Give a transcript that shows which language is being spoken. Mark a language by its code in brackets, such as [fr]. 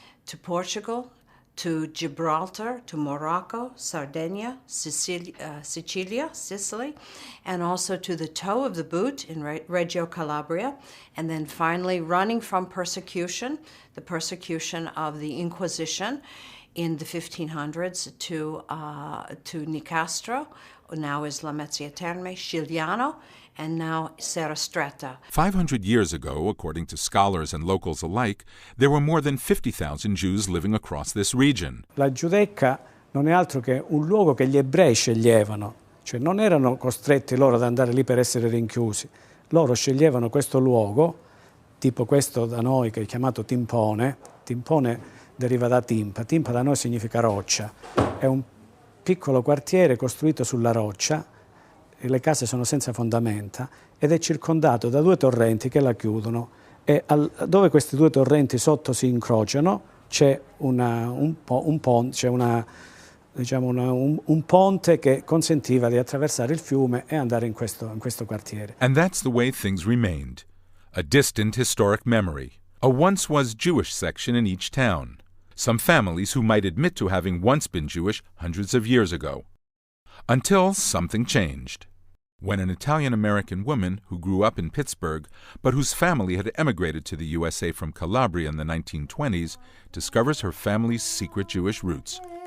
[en] to Portugal, to Gibraltar, to Morocco, Sardinia, Sicily, and also to the toe of the boot in Reggio Calabria, and then finally running from persecution, the persecution of the Inquisition in the 1500s to Nicastro, now is La Mezzia Terme, Scigliano, and now Serrastretta. 500 years ago, according to scholars and locals alike, there were more than 50,000 Jews living across this region. [it] La Giudecca non è altro che un luogo che gli ebrei sceglievano, cioè non erano costretti loro ad andare lì per essere rinchiusi. Loro sceglievano questo luogo, tipo questo da noi che è chiamato timpone. Timpone deriva da timpa da noi significa roccia. È un piccolo quartiere costruito sulla roccia, le case sono senza fondamenta ed è circondato da due torrenti che la chiudono e dove questi due torrenti sotto si incrociano c'è un ponte che consentiva di attraversare il fiume e andare in questo quartiere. [en] And that's the way things remained. A distant historic memory. A once was Jewish section in each town. Some families who might admit to having once been Jewish hundreds of years ago. Until something changed. When an Italian-American woman who grew up in Pittsburgh, but whose family had emigrated to the USA from Calabria in the 1920s, discovers her family's secret Jewish roots.